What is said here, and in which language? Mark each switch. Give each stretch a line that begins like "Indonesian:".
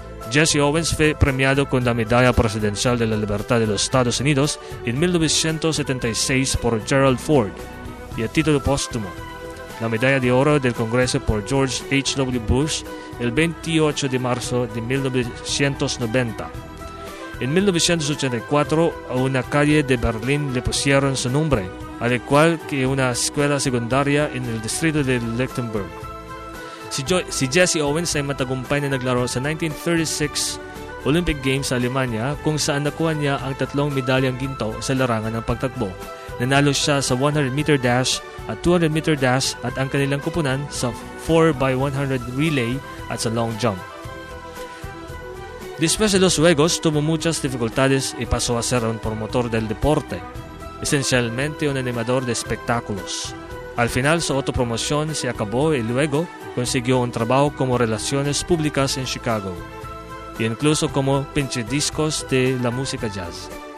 Spanish: Jesse Owens fue premiado con la Medalla Presidencial de la Libertad de los Estados Unidos en 1976 por Gerald Ford y a título póstumo la Medalla de Oro del Congreso por George H.W. Bush el 28 de marzo de 1990. En 1984, a una calle de Berlín le pusieron su nombre, al igual que una escuela secundaria en el distrito de Lichtenberg.
Filipino: Si Jesse Owens ay matagumpay na naglaro sa 1936 Olympic Games sa Alemania kung saan nakuha niya ang 3 medalyang ginto sa larangan ng pagtakbo. Nanalo siya sa 100 meter dash at 200 meter dash at ang kanilang kupunan sa 4x100 relay at sa long jump.
Spanish: Después de los Juegos, tuvo muchas dificultades y pasó a ser un promotor del deporte, esencialmente un animador de espectáculos. Al final, su autopromoción se acabó y luego consiguió un trabajo como relaciones públicas en Chicago, e incluso como pinchediscos de la música jazz.